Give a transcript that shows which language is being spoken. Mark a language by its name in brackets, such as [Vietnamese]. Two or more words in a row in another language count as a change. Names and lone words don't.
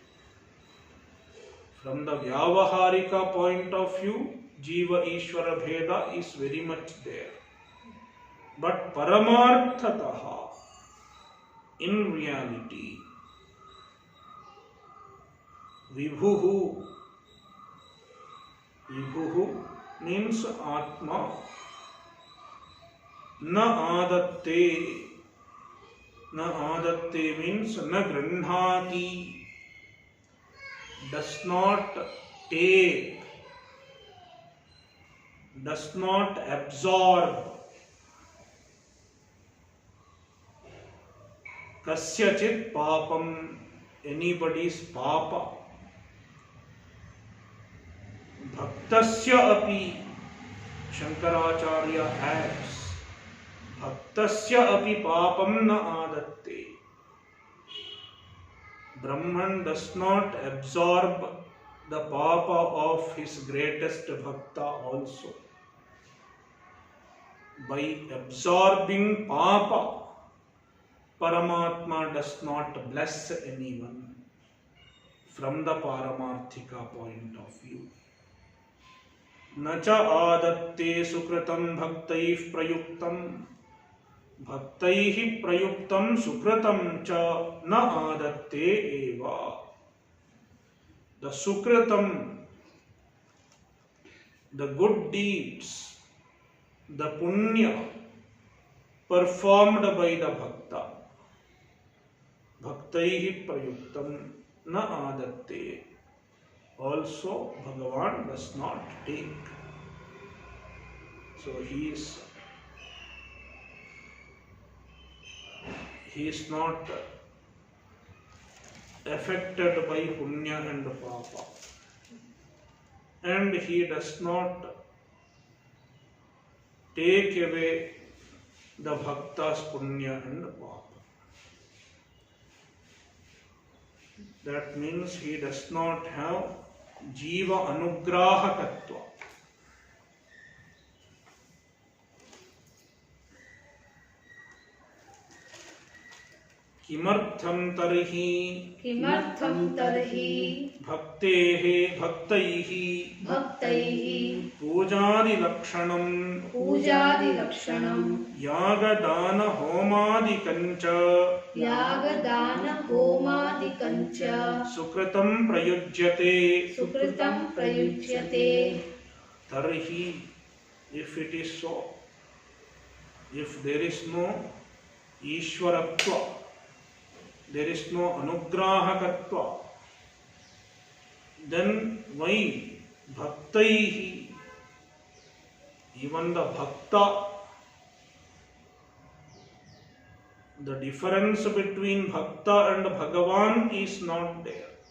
[English] From the vyavaharika point of view, [Sanskrit] Jiva Ishvara Bheda [English] is very much there. But paramarthataha, in reality, vibhuhu means Atma, [Sanskrit] na adatte means na granhati. [English] does not take, does not absorb [Sanskrit] kasyachit papam, [English] anybody's papa. [Sanskrit] Bhaktasya api, Shankaracharya adds, Bhaktasya api papam na adatte. [English] Brahman does not absorb the papa of his greatest bhakta also. By absorbing papa, Paramatma does not bless anyone from the Paramarthika point of view. [Sanskrit] Nacha adatte sukritam bhaktaih prayuktam, bhaktaih prayuktam sukritam cha na adatte eva. [English] The sukritam, the good deeds, the punya performed by the bhakta, [Sanskrit] bhaktaih prayuktam na adatte, [English] also Bhagavan does not take. So he is not affected by punya and papa, and he does not take away the bhakta's punya and papa. That means he does not have [Sanskrit] jiva anugrahakatva. Kimartham tarhi bhaktaihi pujadi lakshanam yagadana homadikancha sukritam prayujyate. Tarhi, [English] if it is so, if there is no Ishwaratva, there is no Anugrahakatva, then why Bhaktaihi, even the Bhakta, the difference between Bhakta and Bhagavan is not there.